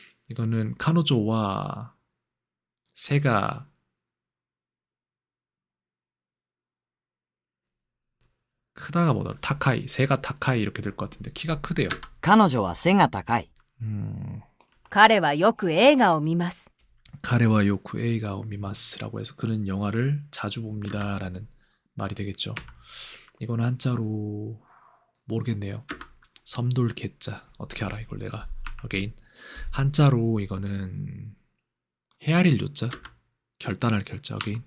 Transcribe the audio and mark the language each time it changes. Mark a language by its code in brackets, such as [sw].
[ko] 이거는 카노조와 새가 크다가 뭐다 타카이 새가 타카이 이렇게 될 것 같은데 키가 크대요. [ja] 彼女は背が高い。彼はよく映画を見ます。 [ko] 카레와 요쿠 에이가 오미마스라고 해서 그는 영화를 자주 봅니다라는 말이 되겠죠. 이거는 한자로 모르겠네요. 섬돌 개자 어떻게 알아 이걸 내가 어게인 한자로 이거는 헤아릴 요자 결단할 결자 어게인